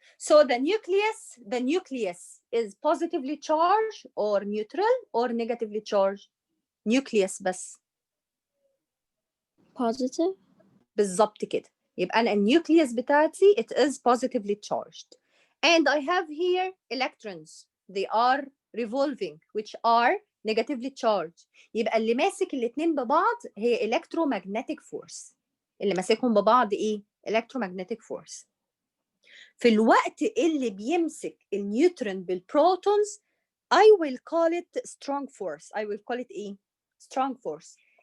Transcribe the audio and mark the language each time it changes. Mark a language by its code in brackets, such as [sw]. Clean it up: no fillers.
[en] So the nucleus is positively charged or neutral or negatively charged? Nucleus بس. Positive. [ar] بالظبط كده. يبقى أنا النيوكليوس بتاعتي [en] it is positively charged. And I have here electrons. They are revolving which are negatively charged. [ar] يبقى اللي ماسك الاتنين ببعض هي electromagnetic force. اللي ماسكهم ببعض ايه؟ electromagnetic force. في الوقت اللي بيمسك النيوترون بالبروتونز [en] I will call it [ar] strong force. [en] I will call it ايه؟ strong force.